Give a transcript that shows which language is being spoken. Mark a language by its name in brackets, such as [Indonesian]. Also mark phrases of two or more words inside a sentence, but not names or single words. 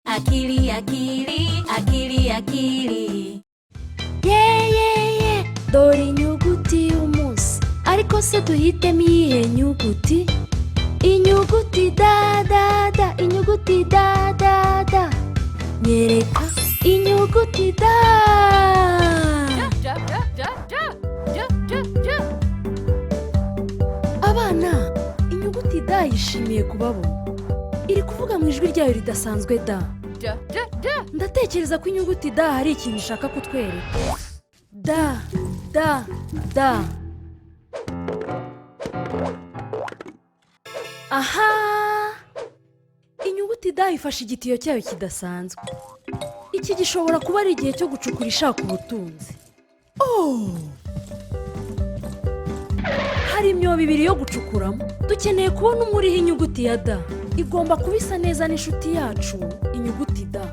[Kinyarwanda] akili akili akili akili. Ye dore inyuguti y'umunsi, ariko se duhitemo iyihe nyuguti? Inyuguti da da da, inyuguti da da da. Nyereka inyuguti da. Abana, inyuguti da yishimiye kubabona. Iri kuvuga mu ijwi ryayo ridasanzwe da. Ndatekereza ko inyuguti da hari ikintu ishaka kutwereka. Da da da. Aha, inyuguti da ifashe igitiyo cyayo kidasanzwe. Iki gishobora kuba ari igihe cyo gucukura ishaka ubutunzi. Hari imyobo ibiri yo gucukuramo. Dukeneye kubona umwe uriho inyuguti ya da. Igomba kuba isa neza n'inshuti yacu, inyuguti da.